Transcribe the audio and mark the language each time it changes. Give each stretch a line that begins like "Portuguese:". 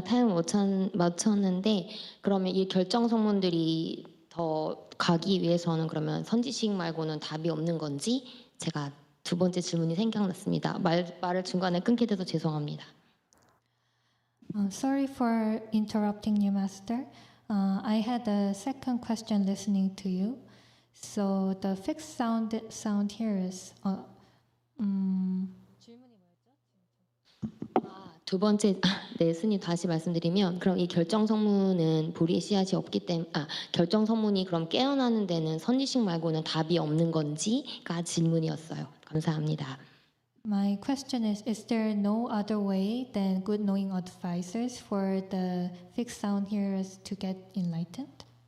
Korean: 타임 맞췄는데 그러면 이 결정 성문들이 더 가기 위해서는 그러면 선지식 말고는 답이 없는 건지 제가 두 번째 질문이 생각났습니다. 말을 중간에 끊게 돼서 죄송합니다.
English: Sorry for interrupting you, Master. I had a second question listening to you. So the fixed sound hearers.
Korean: 두 번째, 네, 스님 다시 말씀드리면 그럼 이 결정 성문은 불의의 씨앗이 없기 때문에 결정 성문이 그럼 깨어나는 데는 선지식 말고는 답이 없는 건지가 질문이었어요. 감사합니다.
English: My question is there no other way than good knowing advisors for the fixed sound hearers to get enlightened?